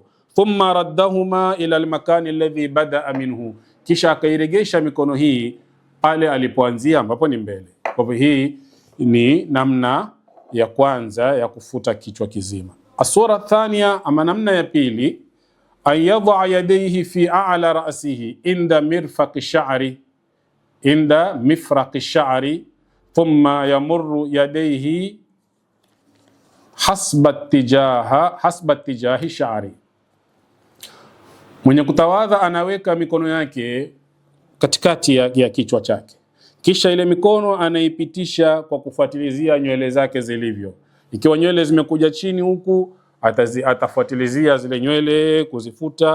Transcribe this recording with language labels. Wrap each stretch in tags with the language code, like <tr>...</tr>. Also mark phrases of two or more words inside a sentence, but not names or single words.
<ar>ثم ردهما إلى المكان الذي بدأ منه,</ar> <sw>kisha akairegesha mikono hii pale alipoanzia ambapo ni mbele. Kwa hivyo hii ni namna ya kwanza ya kufuta kichwa kizima.</sw> <ar>الصورة الثانية,</ar> <sw>ama namna ya pili,</sw> <ar>أن يضع يديه في أعلى رأسه عند مرفق الشعر، عند مفرق الشعر، ثم يمر يديه حسب اتجاه الشعر.</ar> <sw>Mwenye kutawadha anaweka mikono yake katikati ya kichwa chake, kisha ile mikono anaipitisha kwa kufuatilizia nywele zake zilivyo. Ikiwa nywele zimekuja chini huku, atafuatilizia zile nywele kuzifuta.</sw>